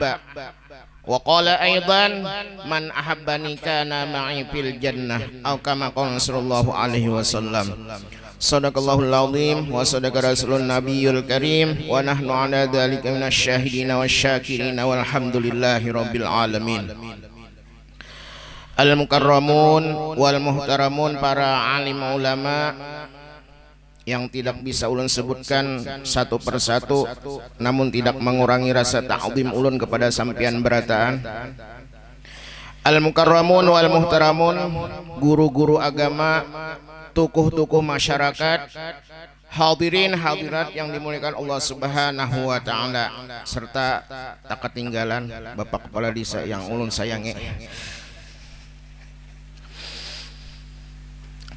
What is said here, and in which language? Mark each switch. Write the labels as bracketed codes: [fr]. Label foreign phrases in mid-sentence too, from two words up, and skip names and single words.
[ar] وقال أيضا: من أحبني كان معي في الجنة، أو كما قال صلى الله عليه وسلم. صدق الله العظيم وصدق رسول النبي الكريم، ونحن على ذلك من الشاهدين والشاكرين والحمد لله رب العالمين. المكرمون والمحترمون, [id] para alim ulama yang tidak bisa ulun sebutkan satu persatu, namun tidak mengurangi rasa ta'zim ulun kepada [bjn] sampian berataan. [ar] المكرمون والمحترمون, [id] guru-guru agama, tokoh-tokoh masyarakat, hadirin hadirat yang dimuliakan Allah [ar] سبحانه وتعالى, [id] serta tak ketinggalan Bapak Kepala Desa yang ulun sayangi.